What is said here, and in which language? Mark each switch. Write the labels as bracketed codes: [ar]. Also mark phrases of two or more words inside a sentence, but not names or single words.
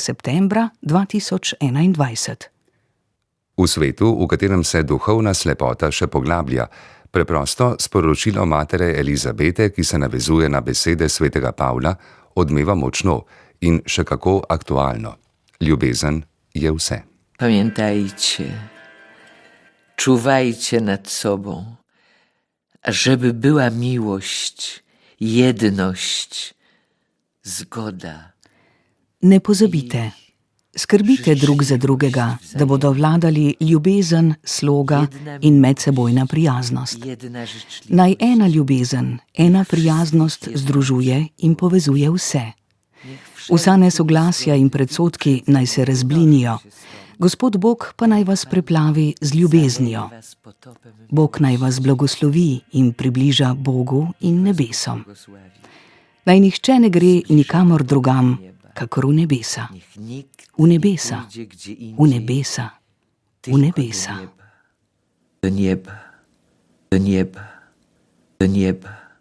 [sl] septembra 2021. V svetu, v katerem se duhovna slepota še poglablja, preprosto sporočilo matere Elizabete, ki se navezuje na besede svetega Pavla, odmeva močno in še kako aktualno. Ljubezen je vse. [pl] Pamiętajcie, czuwajcie nad sobą, żeby była miłość, jedność, zgoda. [sl] Ne pozabite, skrbite drug za drugega, da bodo vladali ljubezen, sloga in medsebojna prijaznost. Naj ena ljubezen, ena prijaznost združuje in povezuje vse. Vsa nesoglasja in predsodki naj se razblinijo, Gospod Bog pa naj vas preplavi z ljubeznijo. Bog naj vas blagoslovi in približa Bogu in nebesom. Naj nihče ne gre nikamor drugam, kakor v nebesa. V nebesa, v nebesa, v nebesa. [pl] Do nieba, do nieba, do nieba.